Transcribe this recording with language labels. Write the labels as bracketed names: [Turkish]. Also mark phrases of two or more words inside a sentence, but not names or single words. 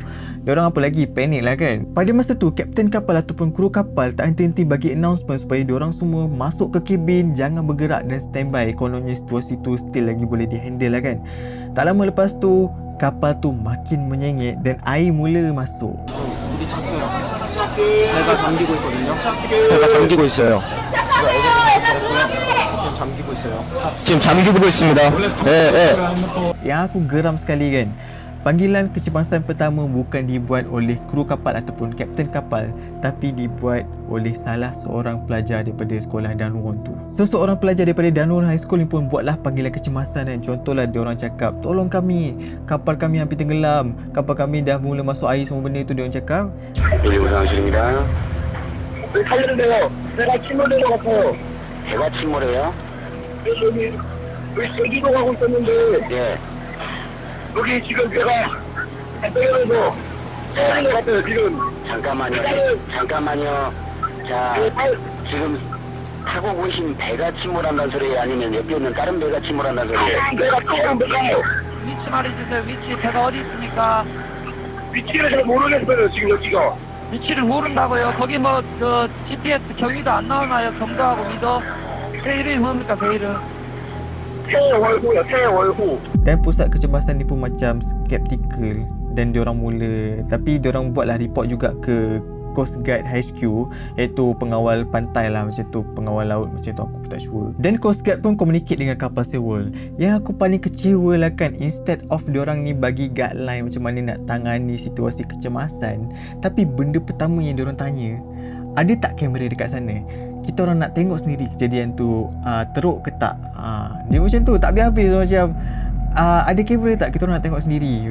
[Malay] Diorang apa lagi, panik lah kan. Pada masa tu kapten kapal ataupun kru kapal tak henti-henti bagi announcement supaya diorang semua masuk ke kabin, jangan bergerak dan standby. Kononnya situasi tu still lagi boleh dihandle lah kan. Tak lama lepas tu kapal tu makin menyengit dan air mula masuk. [Korean] 부딪혔어요. 배가 잠기고 있거든요. 배가 잠기고 있어요. 지금 잠기고 있어요. 지금 잠기고 있습니다. [Malay] Yang aku geram sekali kan, panggilan kecemasan pertama bukan dibuat oleh kru kapal ataupun kapten kapal, tapi dibuat oleh salah seorang pelajar daripada sekolah Dunwon tu. So seorang pelajar daripada Dunwon High School ni pun buatlah panggilan kecemasan kan. Contohlah diorang cakap, tolong kami, kapal kami hampir tenggelam, kapal kami dah mula masuk air, semua benda tu diorang cakap. [Korean] 여기 우상실입니다. 살려는데요. 배가 침몰된 것 같아요. 배가 침몰해요? 여기 제주도 가고 있었는데 예. 여기 지금 배가 떨어져서 침몰된 것 같아요. 지금. 잠깐만요. 자, 지금 타고 오신 배가 침몰한다는 소리예요? 아니면 옆에 있는 다른 배가 침몰한다는 소리예요? 배가 조금 배가요. 위치 말해주세요. 위치 배가 어디 있습니까? 위치를 잘 모르겠어요. 지금 여기가. 위치를 모른다고요? 거기 뭐 그 GPS 경위도 안 나오나요? 경도하고 미더? 배 이름이 뭡니까? 배 이름? 태월호요. 태월호. [Malay] Dan pusat kecemasan ni pun macam skeptical dan diorang mula, tapi diorang buatlah report juga ke Coast Guard HQ, iaitu pengawal pantai lah macam tu, pengawal laut macam tu, aku pun tak sure. Dan Coast Guard pun communicate dengan kapal Sewol. Yang aku paling kecewa lah kan, [English] instead of [Malay] diorang ni bagi guideline macam mana nak tangani situasi kecemasan, tapi benda pertama yang diorang tanya, ada tak kamera dekat sana? Kita orang nak tengok sendiri kejadian tu teruk ke tak. Dia macam tu, tak habis-habis macam ada kamera tak, kita orang nak tengok sendiri.